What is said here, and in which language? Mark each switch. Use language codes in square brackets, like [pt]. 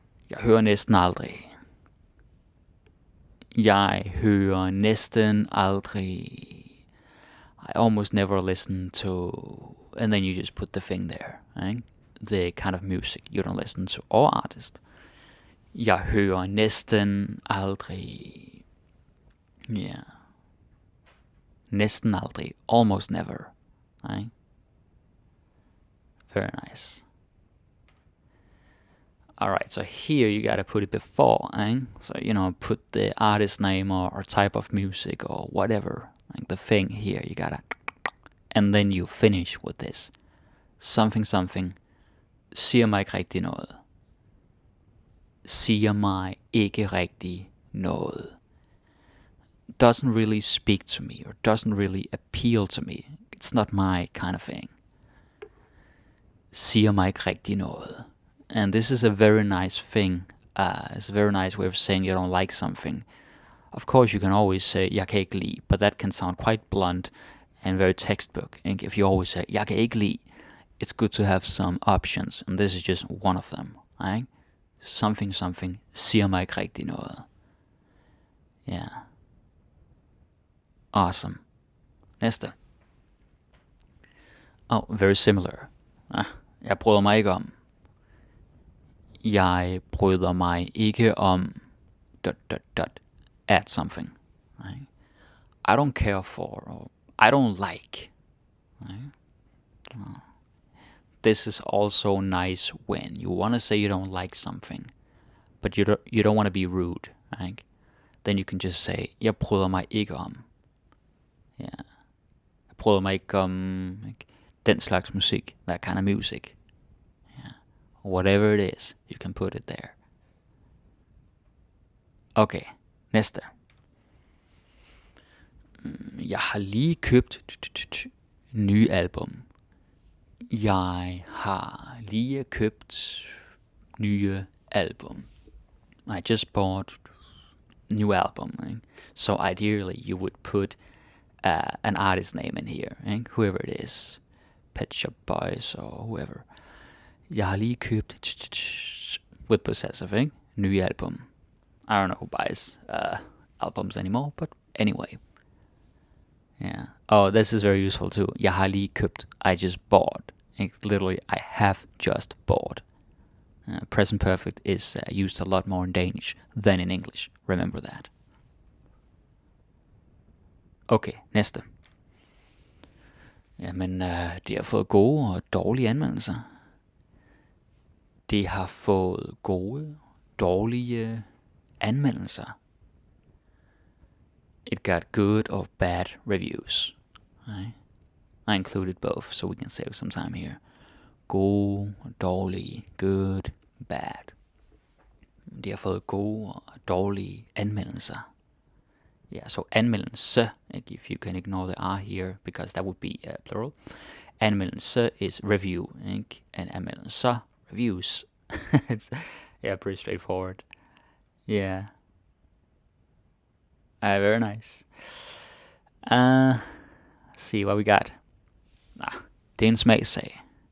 [da] Jeg hører næsten aldrig. Jeg hører næsten aldrig. [en] I almost never listen to... And then you just put the thing there, right? The kind of music you don't listen to, or artist. [da] Jeg hører næsten aldrig. [en] Yeah. [da] Næsten aldrig. [en] Almost never, right? Very nice. Alright, so here you gotta put it before, eh? So, put the artist name or type of music or whatever. Like the thing here, you gotta... And then you finish with this. [da] Something, siger mig ikke rigtig noget. Siger mig ikke rigtig noget. [en] Doesn't really speak to me or doesn't really appeal to me. It's not my kind of thing. [da] Siger mig ikke rigtig noget. [en] And this is a very nice thing. It's a very nice way of saying you don't like something. Of course, you can always say, [da] jeg kan ikke lide, [en] but that can sound quite blunt and very textbook. And if you always say, [da] jeg kan ikke lide, [en] it's good to have some options, and this is just one of them. Right? [da] Something, siger mig ikke rigtig noget. [en] Yeah. Awesome. Næste. Oh, very similar. [da] Jeg bryder mig ikke om. Jeg bryder mig ikke om... ... [en] Add something. Right? I don't care for, or I don't like. Right? This is also nice when you want to say you don't like something, but you don't want to be rude. Right? Then you can just say, [da] jeg bryder mig ikke om. [en] Yeah. [da] Jeg bryder mig ikke om den slags musik, [en] that kind of music. Yeah. Whatever it is, you can put it there. Okay, næste. [da] Jeg har lige købt nye album. Jeg har lige købt nye album. [en] I just bought new album. Right? So ideally you would put an artist name in here. Right? Whoever it is. Pet Shop Boys or whoever. [da] Jeg har lige købt [en] with possessive, [da] ikke? Nye album. [en] I don't know who buys albums anymore, but anyway. Yeah. Oh, this is very useful too. [da] Jeg har lige købt. [en] I just bought. Literally, I have just bought. Present perfect is used a lot more in Danish than in English. Remember that. Okay, næste. [da] Jamen, de har fået gode og dårlige anmeldelser. Det har fået gode, dårlige anmeldelser. [en] It got good or bad reviews. Right? I included both, so we can save some time here. Gode, dårlige, good, bad. [da] De har fået gode og dårlige anmeldelser. [en] Yeah, so anmeldelse, if you can ignore the R here, because that would be plural. Anmeldelse is review, and anmeldelser, reviews. It's pretty straightforward. Yeah. Very nice. Let's see what we got. [da] Det er en smagssag.